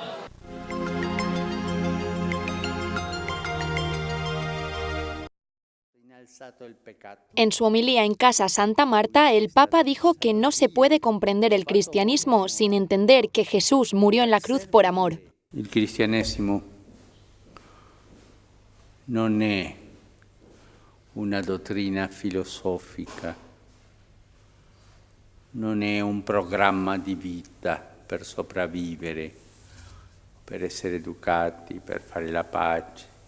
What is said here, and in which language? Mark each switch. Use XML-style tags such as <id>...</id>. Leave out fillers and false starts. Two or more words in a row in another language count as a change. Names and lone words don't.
<es>En su homilía en Casa Santa Marta, el Papa dijo que no se puede comprender el cristianismo sin entender que Jesús murió en la cruz por amor.</es> <it>Il cristianesimo non è una dottrina filosofica, non è un programma di vita per sopravvivere, per essere educati, per fare la pace.</it>